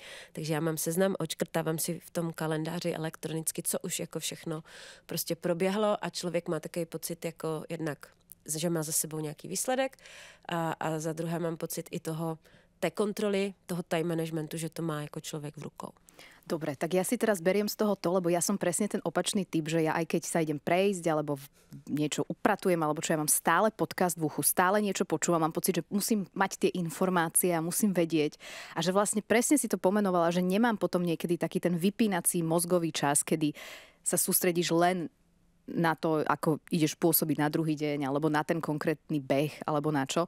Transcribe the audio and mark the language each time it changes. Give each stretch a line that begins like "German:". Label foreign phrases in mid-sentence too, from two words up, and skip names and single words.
Czech: Takže já mám seznam, odškrtávám si v tom kalendáři elektronicky, co už jako všechno prostě proběhlo a člověk má takový pocit jako jednak, že má za sebou nějaký výsledek a za druhé mám pocit i té kontroly, toho
English: time managementu,
Czech: že to má jako člověk v rukou.
Slovak: Dobre, tak ja si teraz beriem z toho to, lebo ja som presne ten opačný typ, že ja aj keď sa idem prejsť, alebo niečo upratujem, alebo čo ja mám stále podcast v uchu, stále niečo počúvam, mám pocit, že musím mať tie informácie a musím vedieť. A že vlastne presne si to pomenovala, že nemám potom niekedy taký ten vypínací mozgový čas, kedy sa sústredíš len na to, ako ideš pôsobiť na druhý deň, alebo na ten konkrétny beh, alebo na čo.